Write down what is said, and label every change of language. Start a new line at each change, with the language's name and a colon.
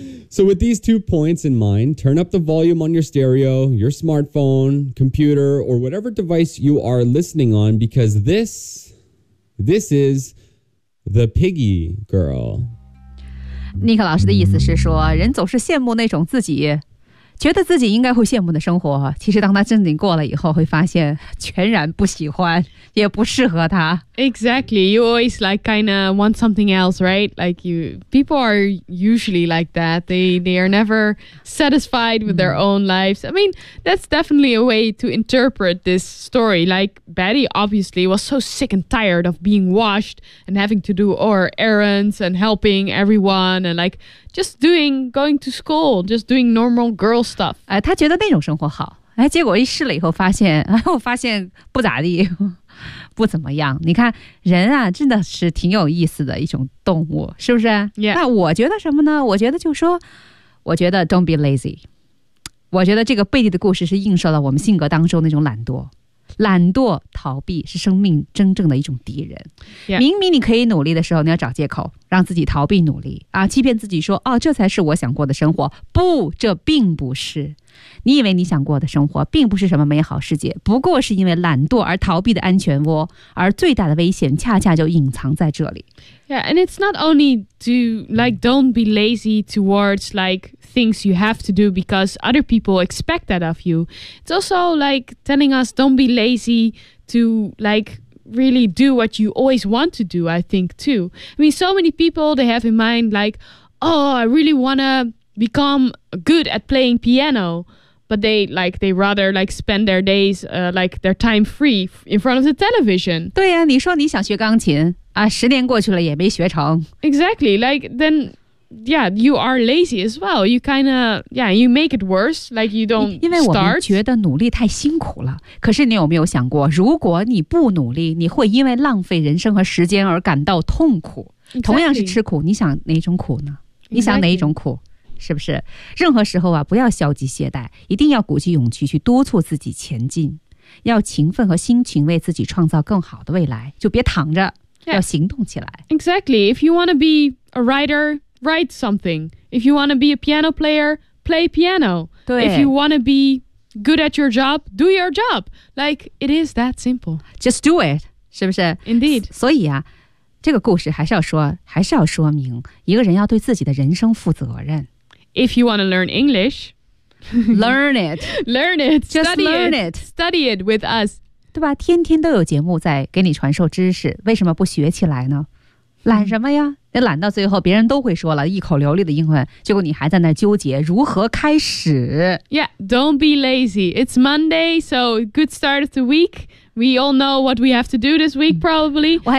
English: So with these two points in mind, turn up the volume on your stereo, your smartphone, computer, or whatever device you are listening on, because this is The Piggy Girl.
Chinese: Nick 老师的意思是说，人总是羡慕那种自己觉得自己应该会羡慕的生活，其实当他正经过了以后，会发现全然不喜欢，也不适合他。
English: Exactly, you always like kind of want something else, right? Like you, people are usually like that. They are never satisfied with their own lives. I mean, that's definitely a way to interpret this story. Like Betty obviously was so sick and tired of being washed and having to do her errands and helping everyone and like just doing, going to school, just doing normal girl stuff.
Chinese: 她觉得那种生活好。哎，结果一试了以后发现，我发现不咋地，不怎么样。你看人啊，真的是挺有意思的一种动物，是不是？
English: Yeah.
Chinese: 那我觉得什么呢？我觉得就说，我觉得
English: don't be lazy。
Chinese: 我觉得这个贝蒂的故事是映射了我们性格当中那种懒惰。懒惰逃避是生命真正的一种敌人。
English: Yeah.
Chinese: 明明你可以努力的时候，你要找借口让自己逃避努力啊，欺骗自己说，哦，这才是我想过的生活。不，这并不是。你以为你想过的生活并不是什么美好世界，不过是因为懒惰而逃避的安全窝，而最大的危险恰恰就隐藏在这里。
English: Yeah, and it's not only to like don't be lazy towards like things you have to do because other people expect that of you. It's also like telling us don't be lazy to like really do what you always want to do, I think too. I mean, so many people they have in mind like, oh, I really wanna become good at playing piano, but they rather like spend their days like their time free in front of the television.
Chinese: 对呀，你说你想学钢琴啊，十年过去了也没学成。
English: Exactly, like then, yeah, you are lazy as well. You kind of, yeah, you make it worse. Like you don't start.
Chinese: 因为我们觉得努力太辛苦了。可是你有没有想过，如果你不努力，你会因为浪费人生和时间而感到痛苦。
English: Exactly.
Chinese: 同样是吃苦，你想哪种苦呢？你想哪一种苦？
English: Exactly.
Chinese: 是不是任何时候啊，不要消极懈怠，一定要鼓起勇气去督促自己前进，要勤奋和辛勤为自己创造更好的未来，就别躺着、
English: yeah.
Chinese: 要行动起来。
English: Exactly, if you want to be a writer, write something. If you want to be a piano player, play piano.
Chinese: 对，
English: if you want to be good at your job, do your job. Like, it is that simple. Just do it,
Chinese: 是不是？
English: Indeed.
Chinese: 所以啊，这个故事还是要说，还是要说明，一个人要对自己的人生负责任。
English: If you want to learn English, learn it. Learn it. Just learn it. Study it with us.
Chinese: 对吧？天天都有节目在给你传授知识，为什么不学起来呢？懒什么呀？那懒到最后，别人都会说了，一口流利的英文，结果你还在那纠结如何开始。
English: Yeah, don't be lazy. It's Monday, so good start of the week. We all know what we have to do this week, probably.